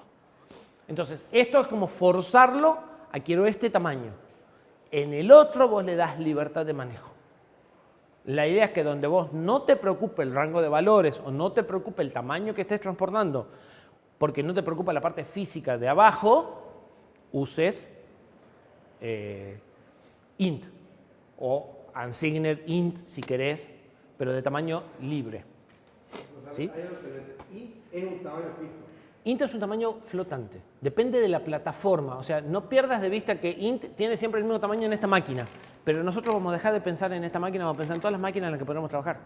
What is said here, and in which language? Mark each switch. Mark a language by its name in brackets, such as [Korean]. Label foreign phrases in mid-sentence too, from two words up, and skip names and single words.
[Spanish] Entonces, esto es como forzarlo a quiero este tamaño. En el otro vos le das libertad de manejo. La idea es que donde vos no te preocupe el rango de valores o no te preocupe el tamaño que estés transportando, porque no te preocupa la parte física de abajo, uses int o unsigned int si querés, pero de tamaño libre. ¿Sí? int es un tamaño fijo. Int es un tamaño flotante, depende de la plataforma, o sea, no pierdas de vista que int tiene siempre el mismo tamaño en esta máquina, pero nosotros vamos a dejar de pensar en esta máquina, vamos a pensar en todas las máquinas en las que podemos trabajar.